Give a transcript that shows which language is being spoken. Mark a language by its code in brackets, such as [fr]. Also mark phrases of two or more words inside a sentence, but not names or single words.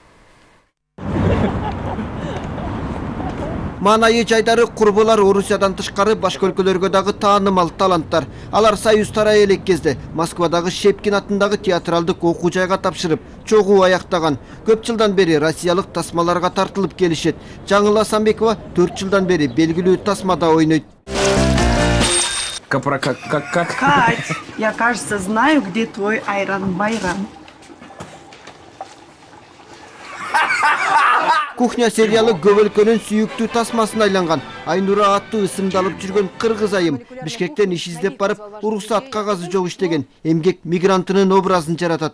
[ky] Манайы жайдары курбулар Орусиядан тышкары башка өлкөлөргө дагы таанымал таланттар. Алар Союз тарай элек кезде Москвадагы Шепкин атындагы театралдык окуу жайга тапшырып, чогуу аяктаган. Көп жылдан бери россиялык тасмаларга тартылып келишет. Жаңыл Асанбекова 4 жылдан бери белгилүү тасмада ойнойт. [ru] Как? Кать, я, кажется, знаю, где твой айран-байран. [ky] Кухня сериалы көп өлкөнүн сүйүктүү тасмасына айланган. Айнура аттуу ысымдалып жүргөн кыргыз айым Бишкектен иш издеп барып, уруксат кагазы жок иштеген эмгек мигрантынын образын жаратат.